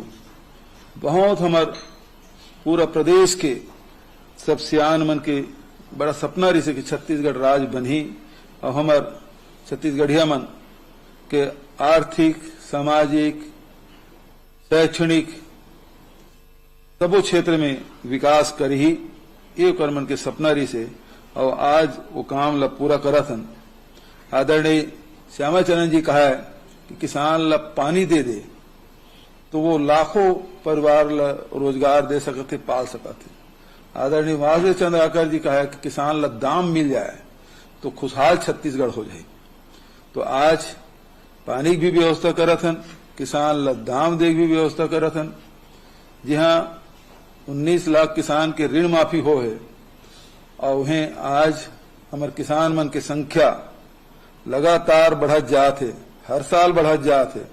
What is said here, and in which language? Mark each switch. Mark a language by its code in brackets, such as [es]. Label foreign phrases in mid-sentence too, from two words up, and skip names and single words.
[hne] बहुत हमार पूरा प्रदेश के सब सियान मन के बड़ा सपना रही से कि छत्तीसगढ़ राज्य बनी और हमार छत्तीसगढ़िया मन के आर्थिक, सामाजिक, शैक्षणिक सबो क्षेत्र में विकास करही, ये ओकर मन के सपना रही से। और आज वो काम ला पूरा करत हन। आदरणीय श्यामाचरण जी कहा है कि किसान ला पानी दे दे तो वो लाखों परिवार ला रोजगार दे सकते, पाल सकते। आदरणीय वासुदेव चंद्राकर जी कहा है कि किसान ला दाम मिल जाए तो खुशहाल छत्तीसगढ़ हो जाए। तो आज पानी की भी व्यवस्था करत हन, किसान ला दाम दे भी व्यवस्था करत हन। जहां 19 लाख किसान के ऋण माफी हो है और उन्हें आज हमारे किसान मन की संख्या लगातार बढ़त जात है, हर साल बढ़त जात है।